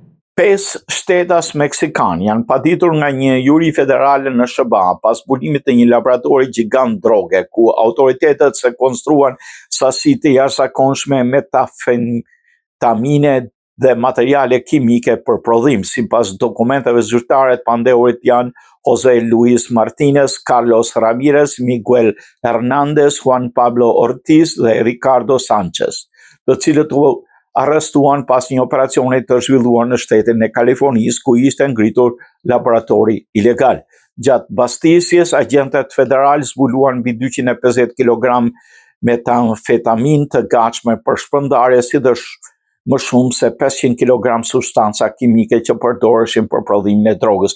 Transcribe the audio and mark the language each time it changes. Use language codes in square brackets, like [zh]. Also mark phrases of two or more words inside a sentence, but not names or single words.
[sq] Pesë shtetas meksikan janë paditur nga një juri federale në SBA pas zbulimit të një laboratori gjigant droge, ku autoritetet sekonstruan sasi të jashtëzakonshme metafentamine dhe materiale kimike për prodhim. Sipas dokumenteve zyrtare të pandehurit janë Jose Luis Martinez, Carlos Ramirez, Miguel Hernandez, Juan Pablo Ortiz dhe Ricardo Sanchez, të cilët u arrestuan pas një operacioni të zhvilluar në shtetin e Kalifornisë, ku ishte ngritur laboratori ilegal. Gjatë mbastisjes, agjentët federal zbuluan mbi 250 kg metamfetamin të gatshme për shpërndarje, si dhe më shumë se 500 kg substanca kimike që përdoreshin për prodhimin e drogës.